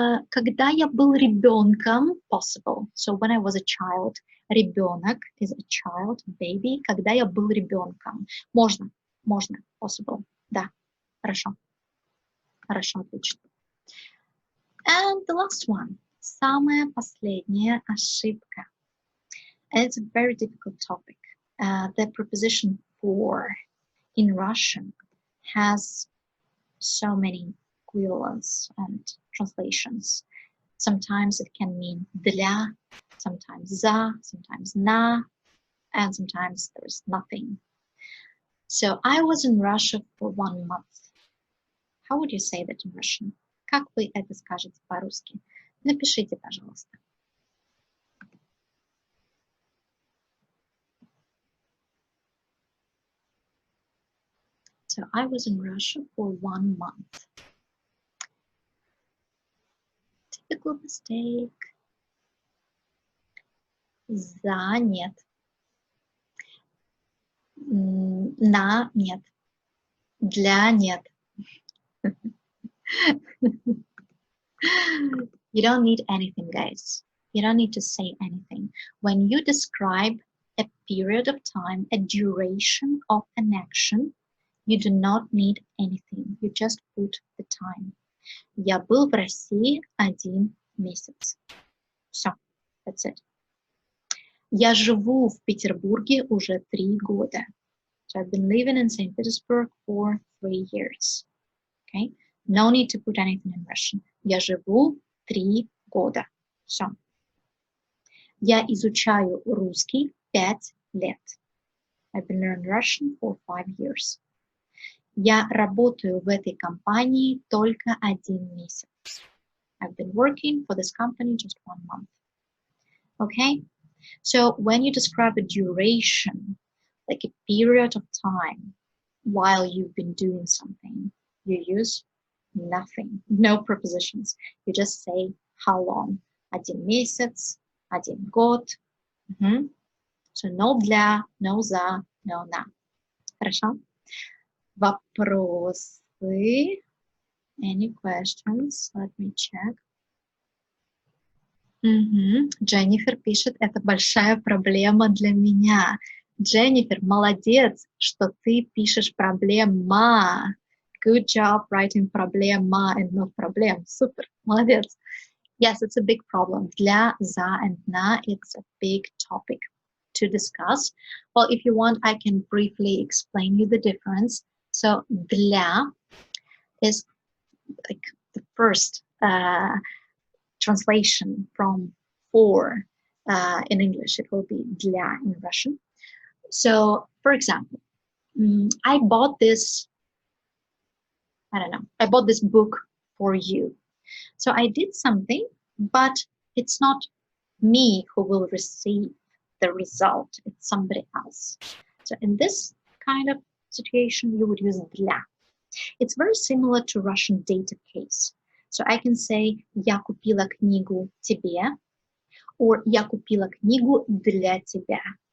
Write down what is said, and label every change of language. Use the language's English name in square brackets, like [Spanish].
[Russian] Когда я был ребенком, [English] possible. So when I was a child, ребенок is a child, baby. [Russian] Когда я был ребенком. Можно, [English] possible. [Russian] Да, хорошо. Хорошо, отлично. [English] And the last one. [Russian] Самая последняя ошибка. [English] And it's a very difficult topic. The preposition for in Russian has so many equivalents and translations. Sometimes it can mean для, sometimes за, sometimes на, and sometimes there's nothing. So I was in Russia for 1 month. How would you say that in Russian? [Russian] Как вы это скажете по-русски? Напишите, пожалуйста. [English] So I was in Russia for 1 month. Typical mistake. [Russian] За нет. На нет. Для нет. [English] You don't need anything, guys. You don't need to say anything. When you describe a period of time, a duration of an action, you do not need anything. You just put the time. [Russian] Я был в России 1 месяц. Все, [English] that's it. [Russian] Я живу в Петербурге уже 3 года. [English] So I've been living in St. Petersburg for 3 years. Okay? No need to put anything in Russian. [Russian] Я живу 3 года. Все. Я изучаю русский 5 лет. [English] I've been learning Russian for 5 years. [Russian] Я работаю в этой компании только 1 месяц. [English] I've been working for this company just 1 month. Okay? So when you describe a duration, like a period of time while you've been doing something, you use nothing, no prepositions. You just say how long. 1 месяц, 1 год. So no для, no за, no на. [Russian] Хорошо? Вопросы? [English] Any questions? Let me check. [Russian] Дженнифер пишет, это большая проблема для меня. Дженнифер, молодец, что ты пишешь проблема. [English] Good job writing проблема and not проблем. [Russian] Супер, молодец. [English] Yes, it's a big problem. Для, за, and на, it's a big topic to discuss. Well, if you want, I can briefly explain you the difference. So, для is like the first translation from for in English. It will be для in Russian. So, for example, I bought this, I bought this book for you. So I did something, but it's not me who will receive the result. It's somebody else. So in this kind of situation, you would use для. It's very similar to Russian dative case. So I can say [Russian] я купила книгу тебе or я купила книгу для тебя.